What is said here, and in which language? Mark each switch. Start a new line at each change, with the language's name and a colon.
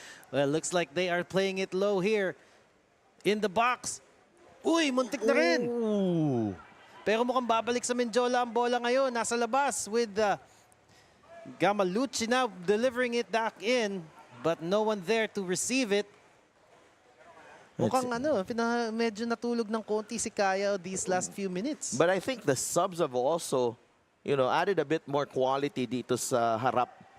English: Well, looks like they are playing it low here. In the box.
Filipino: Uy, muntik na rin. Ooh. Pero mukhang babalik sa Mendiola ang bola ngayon. Nasa labas
English: with Gamalucci now delivering it back in. But no one there to receive it.
Filipino: Mukhang medyo natulog ng konti si Kaya
English: these last few minutes. But I think the subs have also, added a bit more quality
Filipino: dito sa harap.